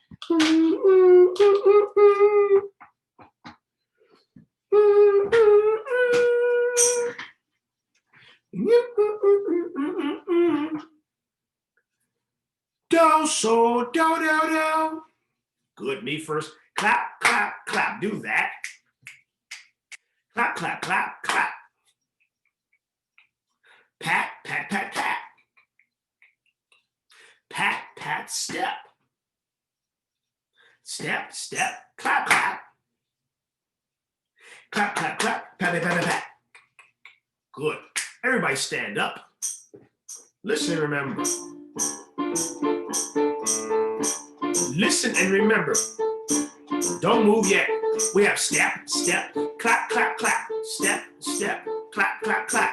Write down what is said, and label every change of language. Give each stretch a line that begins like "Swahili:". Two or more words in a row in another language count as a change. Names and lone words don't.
English: Do, so, do, do, do. Good, me first. Clap, clap, clap. Do that. Clap, clap, clap, clap. Pat, pat, pat, pat. Pat, pat, step. Step, step, clap, clap. Clap, clap, clap, pat, pat, pat, pat. Good. Everybody stand up. Listen and remember. Listen and remember. Don't move yet. We have step, step, clap, clap, clap. Step, step, clap, clap, clap.